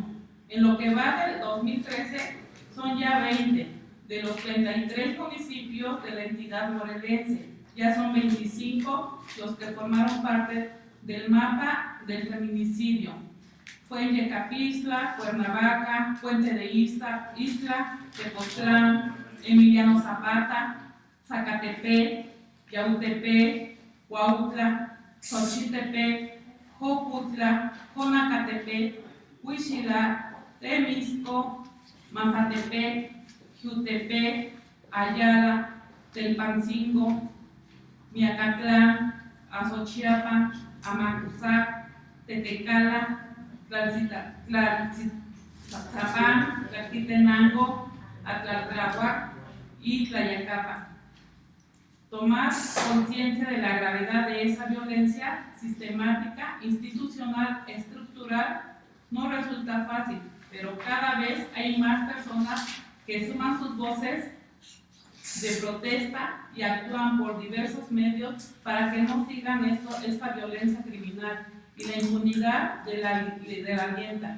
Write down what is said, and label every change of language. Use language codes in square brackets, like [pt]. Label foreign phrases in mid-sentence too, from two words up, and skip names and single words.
[es] En lo que va del 2013 son ya 20 de los 33 municipios de la entidad morelense. Ya son 25 los que formaron parte del mapa del feminicidio. Fue en Yecapixtla, Cuernavaca, Puente de Isla, Tepoztlán, Emiliano Zapata, Zacatepec, Yautepec, Cuautla, Xochitepec, Jocutla, Jonacatepec, Huixila, Temisco, Mazatepec, Jutepec, Ayala, Telpancingo, Miacatlán, Azochiapa, Amacuzac, Tetecala, Tlaltizapán, Tlaltitenango, Atlaltlahuac y Tlayacapa. Tomar conciencia de la gravedad de esa violencia sistemática, institucional, estructural, no resulta fácil, pero cada vez hay más personas que suman sus voces de protesta y actúan por diversos medios para que no sigan esta violencia criminal y la impunidad de la alienta.